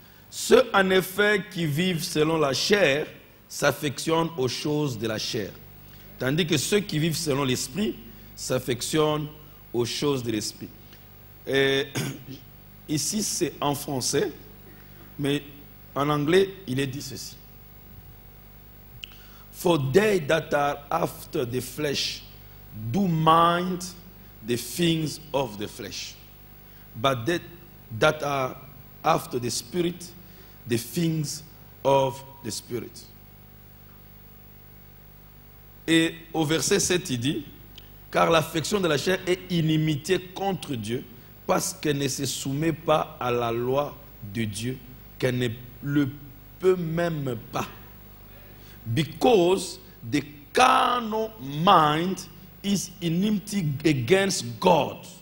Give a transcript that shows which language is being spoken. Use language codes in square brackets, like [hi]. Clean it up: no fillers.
[fr] Ceux en effet qui vivent selon la chair s'affectionnent aux choses de la chair, tandis que ceux qui vivent selon l'esprit s'affectionnent aux choses de l'esprit. Ici c'est en français, mais en anglais il est dit ceci. [en] For they that are after the flesh do mind the things of the flesh, but they that are after the spirit, the things of the spirit. [fr] Et au verset 7, il dit, car l'affection de la chair est inimitié contre Dieu, parce qu'elle ne se soumet pas à la loi de Dieu, qu'elle ne le peut même pas. [en] Because the carnal mind is enmity against God.